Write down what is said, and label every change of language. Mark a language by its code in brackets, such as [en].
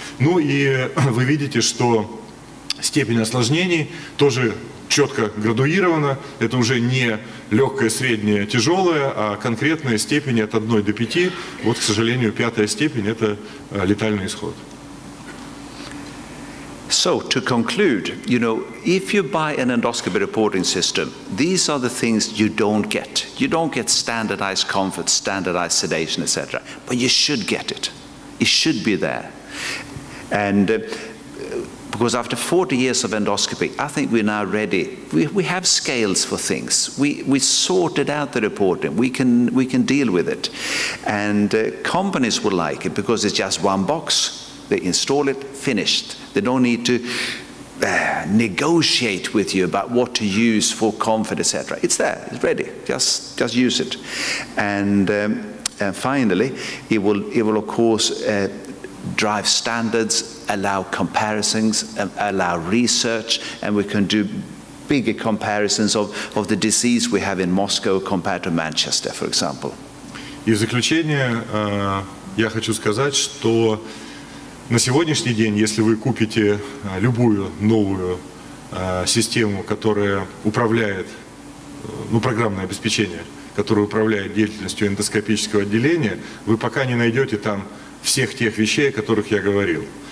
[ru] Ну и вы видите, что степень осложнений тоже четко градуирована. Это уже не легкое, среднее, тяжелое, а конкретные степени от 1 до 5. Вот, к сожалению, 5-я степень – это летальный исход. [en] So, to conclude, if you buy an endoscopy reporting system, these are the things you don't get. You don't get standardized comfort, standardized sedation, etc. But you should get it. It should be there. And because after 40 years of endoscopy, I think we're now ready. We have scales for things. We sorted out the reporting. We can deal with it. And companies will like it because it's just one box. They install it, finished. They don't need to negotiate with you about what to use for comfort, etc. It's there, it's ready. Just use it. And finally, it will of course drive standards, allow comparisons, allow research, and we can do bigger comparisons of the disease we have in Moscow compared to Manchester, for example. [ru] И в заключение я хочу сказать, что на сегодняшний день, если вы купите любую новую систему, которая управляет, программное обеспечение, которое управляет деятельностью эндоскопического отделения, вы пока не найдете там всех тех вещей, о которых я говорил.